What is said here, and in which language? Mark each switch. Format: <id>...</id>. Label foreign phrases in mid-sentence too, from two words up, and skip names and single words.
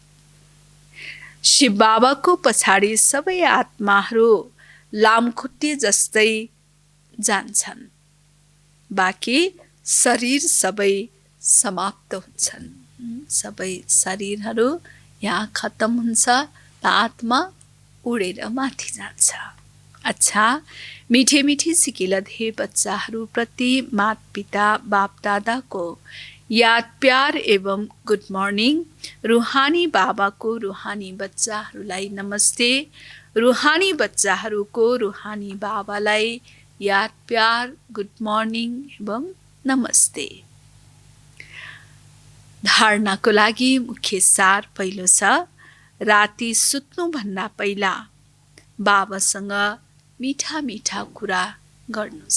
<ne>शिव बाबाको पछाडि सबै आत्माहरू लामखुट्टे जस्तै जान्छन्। बाँकी शरीर सबै समाप्त हुन्छन्। सबै शरीरहरू यहाँ खत्तम हुन्छ र आत्मा उडेर माथि जान्छ। अच्छा,</ne> <hi>मिठे मिठे सिकिलधे</hi> <ne>बच्चाहरूप्रति माता पिता बाप दादाको</ne> <hi>याद प्यार एवं</hi> <en>good morning.</en> <ne>रुहानी बाबाको रुहानी बच्चाहरूलाई नमस्ते। रुहानी बच्चाहरूको रुहानी बाबालाई</ne> <hi>याद प्यार</hi> <en>good morning</en> <ne>एवं नमस्ते। धारणाको लागि मुख्य सार पहिलो छ, राति सुत्नुभन्दा पहिला बाबासँग मिठा मिठा कुरा गर्नु छ।</ne>